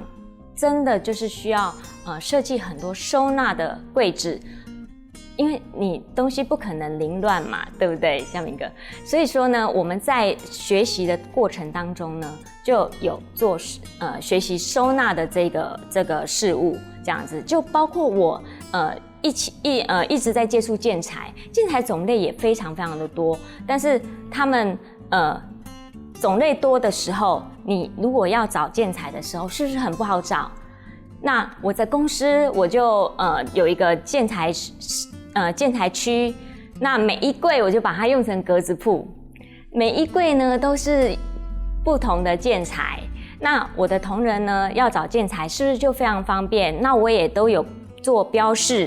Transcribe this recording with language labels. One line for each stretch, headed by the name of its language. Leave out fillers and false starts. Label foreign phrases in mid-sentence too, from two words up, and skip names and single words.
Chinese: 真的就是需要設計很多收納的櫃子，因為你東西不可能凌亂嘛，對不對，向明哥？所以說呢，我們在學習的過程當中呢，就有做學習收納的這個事物，這樣子就包括我一直在接觸建材種類也非常非常的多，但是他們種類多的時候，你如果要找建材的時候，是不是很不好找？那我在公司我就有一個建材區，那每一櫃我就把它用成格子鋪，每一櫃呢都是不同的建材。那我的同仁呢要找建材，是不是就非常方便？那我也都有做标示。